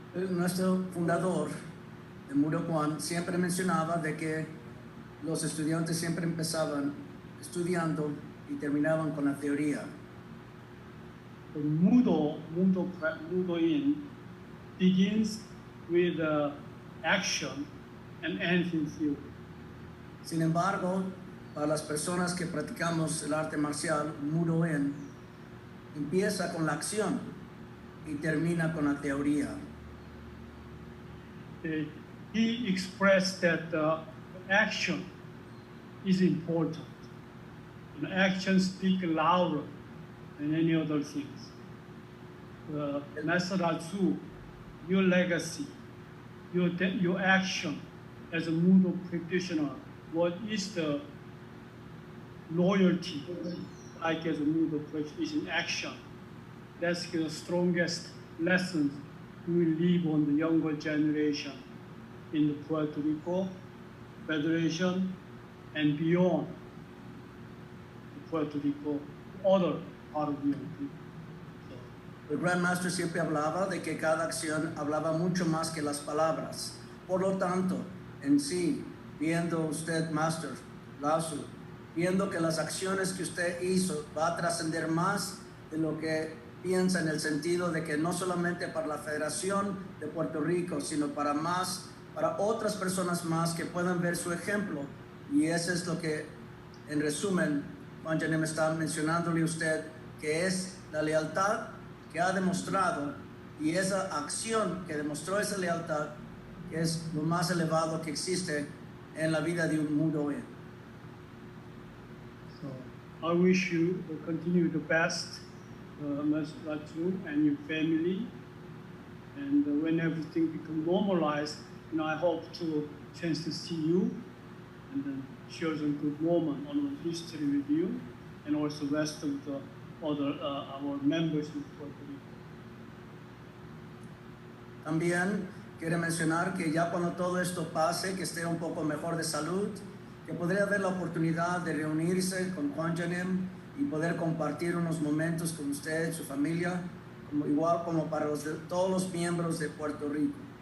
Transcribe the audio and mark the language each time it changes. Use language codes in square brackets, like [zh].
[es] Nuestro fundador de Moo Duk Kwan siempre mencionaba de que los estudiantes siempre empezaban estudiando y terminaban con la teoría. [en] The Mudo in begins with action and ends in theory. [es] Sin embargo, para las personas que practicamos el arte marcial, Mudo in empieza con la acción y termina con la teoría. [en] He expressed that action is important. Actions speak louder than any other things. Master Lazu, your legacy, your action as a Mudo practitioner, what is the loyalty, like as a Mudo practitioner in action? That's the strongest lessons we will leave on the younger generation in the Puerto Rico Federation and beyond the Puerto Rico, other part of the young people. [es] El Grand Master siempre hablaba de que cada acción hablaba mucho más que las palabras. Por lo tanto, en sí, viendo usted, Master Lazu, viendo que las acciones que usted hizo va a trascender más de lo que piensa, en el sentido de que no solamente para la Federación de Puerto Rico, sino para otras personas más que puedan ver su ejemplo Y eso es lo que, en resumen, Kwan Janem está mencionándole a usted, que es la lealtad que ha demostrado y esa acción que demostró esa lealtad, que es lo más elevado que existe en la vida de un mudo. [en] So I wish you to continue the best, Ms. Lazu and your family. And when everything becomes normalized, I hope to chance to see you and then share some good moment on the history with you, and also rest of the other our members in Puerto Rico. [es] También quiere mencionar que ya cuando todo esto pase, que esté un poco mejor de salud, que podría haber la oportunidad de reunirse con Kwan Janem y poder compartir unos momentos con usted, su familia, igual como para todos los miembros de Puerto Rico.